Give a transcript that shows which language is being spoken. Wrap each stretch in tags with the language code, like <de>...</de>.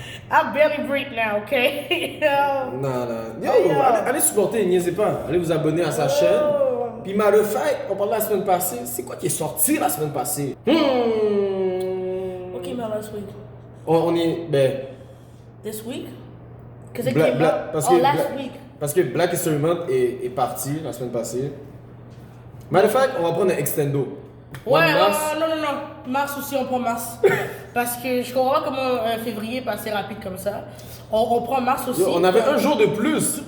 <en>I barely breathe now, okay?</en> <fr>non. Yo, allez supporter, niaisez pas. Allez vous abonner à sa chaîne. Puis</fr> <en>matter of fact,</en> <fr>on parlait la semaine passée. C'est quoi qui est sorti la semaine passée?</fr> <en>Okay, my last week.</en> <fr>On est,</fr> <en>This week? Because it came out last week.</en> <fr>Parce que Black History Month est parti la semaine passée.</fr> <en>Matter of fact,</en> <fr>on va prendre un extendo. Ouais, non. Mars aussi, on prend mars. Parce que je comprends pas comment février est passé rapide comme ça. On prend mars aussi. Yo, on avait un jour de plus.</fr>